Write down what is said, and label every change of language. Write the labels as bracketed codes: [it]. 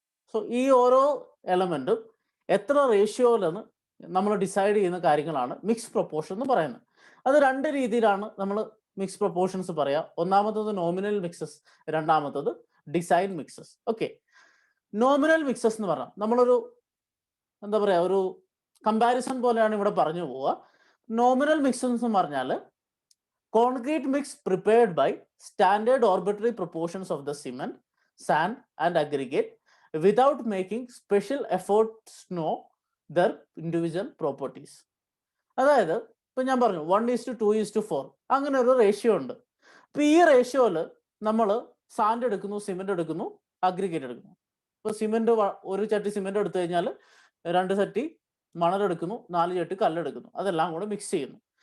[ml] So ഈ ഓരോ എലമെന്റും എത്ര റേഷ്യോയിലെന്ന് നമ്മൾ ഡിസൈഡ് ചെയ്യുന്ന കാര്യങ്ങളാണ് മിക്സ് പ്രൊപ്പോർഷൻ എന്ന് പറയുന്നത്. അത് 2 രീതിയിലാണ് നമ്മൾ മിക്സ് പ്രൊപ്പോർഷൻസ് പറയാം. ഒന്നാമത്തത് നോമിനൽ മിക്സസ്, രണ്ടാമത്തത് design mixes. Okay, nominal mixes എന്ന് പറഞ്ഞാൽ നമ്മളൊരു എന്താ പറയുക, ഒരു കമ്പാരിസൺ പോലെയാണ് ഇവിടെ പറഞ്ഞു പോവുക. നോമിനൽ മിക്സസ് എന്ന് പറഞ്ഞാൽ [en] concrete mix prepared by standard arbitrary proportions of the cement, sand and aggregate without making special efforts to know their individual properties. [ml] അതായത് ഇപ്പം ഞാൻ പറഞ്ഞു 1:2:4 അങ്ങനെ ഒരു റേഷ്യോ ഉണ്ട്. ഇപ്പം ഈ റേഷ്യോയിൽ നമ്മൾ സാൻഡ് എടുക്കുന്നു, സിമെന്റ് എടുക്കുന്നു, അഗ്രിഗേറ്റ് എടുക്കുന്നു. ഇപ്പോൾ സിമെന്റ് ഒരു ചട്ടി സിമെന്റ് എടുത്തു കഴിഞ്ഞാൽ 2 ചട്ടി മണലെടുക്കുന്നു, 4 ചട്ടി കല്ലെടുക്കുന്നു, അതെല്ലാം കൂടെ മിക്സ് ചെയ്യുന്നു.